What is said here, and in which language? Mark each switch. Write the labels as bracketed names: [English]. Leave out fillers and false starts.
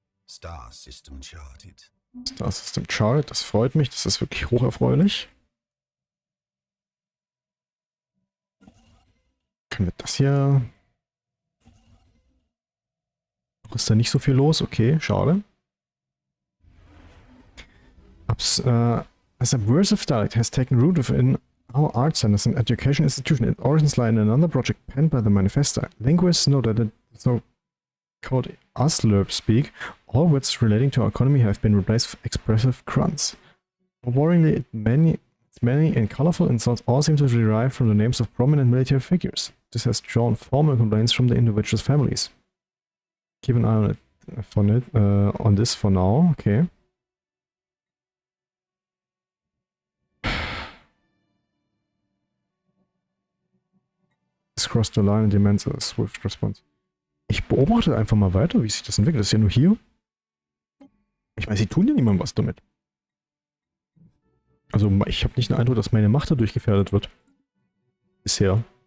[English] Star System charted. Star System charted, [German] das freut mich. Das ist wirklich hocherfreulich. Können wir das hier... Noch ist da nicht so viel los. Okay, schade. [English] As a subversive dialect has taken root within our art centers and education institution. Its origins lie in another project penned by the manifesta. Linguists know that the so-called Ausserdem speak. All words relating to our economy have been replaced with expressive grunts. Worryingly, its many and colorful insults all seem to derive from the names of prominent military figures. This has drawn formal complaints from the individuals' families. Keep an eye on this for now. Okay. This crossed the line and demands a swift response. [German] Ich beobachte einfach mal weiter, wie sich das entwickelt. Das ist ja nur hier. Ich weiß, sie tun ja niemandem was damit. Also ich habe nicht den Eindruck, dass meine Macht dadurch gefährdet wird. Bisher.